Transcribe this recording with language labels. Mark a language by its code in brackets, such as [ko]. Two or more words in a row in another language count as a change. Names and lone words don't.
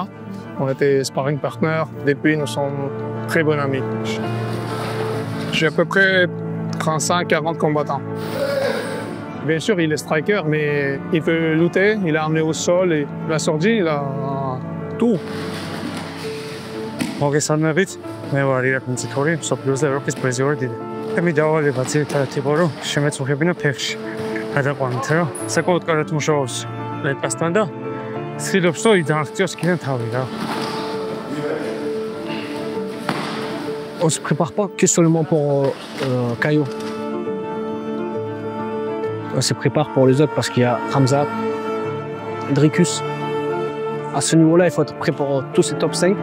[fr] On était [en] sparring partners. [fr] Depuis, nous sommes très bons amis. J'ai à peu près 35-40 combattants. Bien sûr, il est striker, mais il peut lutter, il a amené au sol et Nassourdine, il a tout. [ka] მოგესალმებით, მე ვარ ირაკ მწიქური, მსოფლიოს ევროპის პრიზიორი. მე დავალება ძირითადად იყო, რომ შემეწუხებინა ფეხში. გადაყვანით, რომ საკმაოდ კარგად მუშაობს ლეტასთან და ცდილობს, რომ დააღწიოს კიდევ თავი რა. [fr] On se prépare pas que seulement pour Caio. On se prépare pour les autres parce qu'il y a Khamzat, Dricus. À ce niveau-là, il faut être prêt pour tous ces top 5.